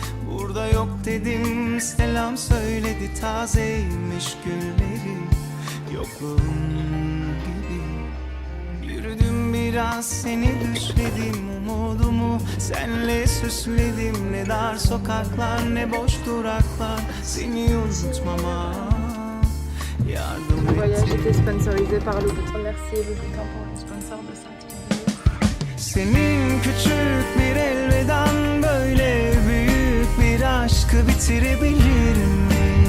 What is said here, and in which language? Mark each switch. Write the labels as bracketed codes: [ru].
[tr] Burada yok dedim, selam söyledi, tazeymiş gülleri yokluğun gibi. Yürüdüm biraz, seni düşledim, umudumu senle süsledim. Ne dar sokaklar ne boş duraklar, seni unutmama yardım [fr] Le voyage [tr] etti. [fr] était sponsorisé par Louboutin. Merci Louboutin pour être sponsor de cette vidéo. [tr] Senin küçük bir elveden böyle büyük bir aşkı bitirebilir mi?